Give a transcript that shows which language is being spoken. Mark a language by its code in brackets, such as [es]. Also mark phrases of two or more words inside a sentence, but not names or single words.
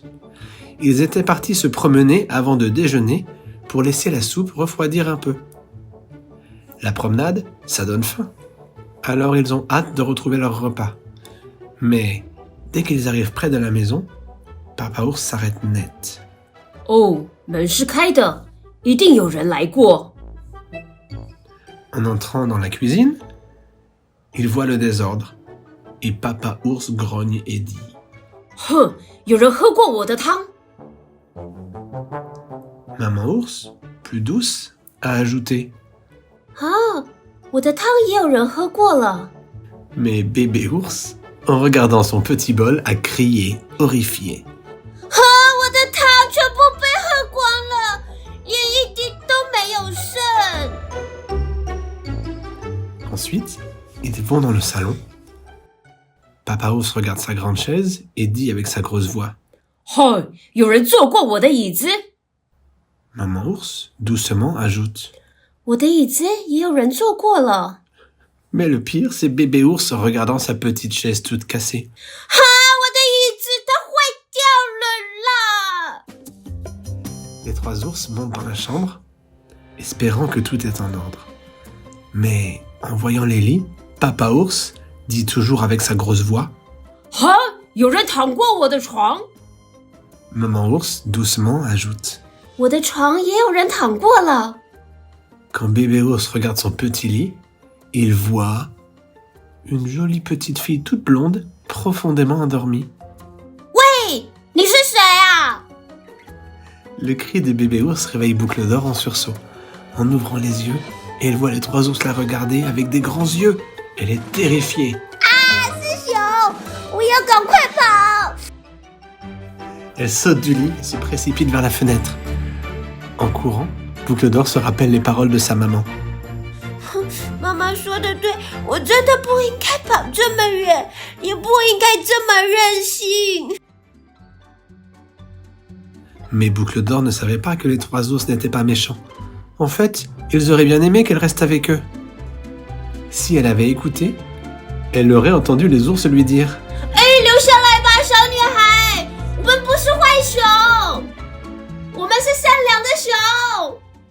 [fr] Ils étaient partis se promener avant de déjeuner pour laisser la soupe refroidir un peu. La promenade, ça donne faim. Alors ils ont hâte de retrouver leur repas. Mais dès qu'ils arrivent près de la maison, Papa Ours s'arrête net. [zh] 哦，门是开的，一定有人来过。 [fr] En entrant dans la cuisine, il voit le désordre et Papa Ours grogne et dit [zh] 哼，有人喝过我的汤。 [fr] Maman Ours, plus douce, a ajouté [zh] 啊，我的汤也有人喝过了。 [fr] Mais Bébé Ours, en regardant son petit bol, a crié, horrifié. [zh] 呵，我的汤全部被喝光了，连一滴都没有剩。 [fr] Ensuite, ils vont dans le salon. Papa Ours regarde sa grande chaise et dit avec sa grosse voix [zh] 哼，有人坐过我的椅子。 [fr] Maman Ours, doucement, ajoute [zh] 我的椅子也有人坐过了。 [fr] Mais le pire, c'est Bébé Ours regardant sa petite chaise toute cassée. [zh] 哈，我的椅子它坏掉了啦！ [fr] Les trois ours montent dans la chambre, espérant que tout est en ordre. Mais en voyant les lits, Papa Ours dit toujours avec sa grosse voix [zh] 哼，有人躺过我的床。 [fr] Maman Ours doucement ajoute [zh] 我的床也有人躺过了。 [fr] Quand Bébé Ours regarde son petit lit, il voit une jolie petite fille toute blonde, profondément endormie. [zh] 喂，你是谁啊？ [fr] Le cri de Bébé Ours réveille Boucle d'Or en sursaut. En ouvrant les yeux, elle voit les trois ours la regarder avec des grands yeux. Elle est terrifiée. [zh] 是熊，我要赶快跑！ [fr] Elle saute du lit et se précipite vers la fenêtre. En courant, Boucle d'Or se rappelle les paroles de sa maman. [zh] 妈妈说的对，我真的不应该跑这么远，也不应该这么任性。 [fr] Mais Boucle d'Or ne savait pas que les trois ours n'étaient pas méchants. En fait, ils auraient bien aimé qu'elle reste avec eux. Si elle avait écouté, elle aurait entendu les ours lui dire [zh] 哎，留下来吧，小女孩，我们不是坏熊，我们是善良的熊。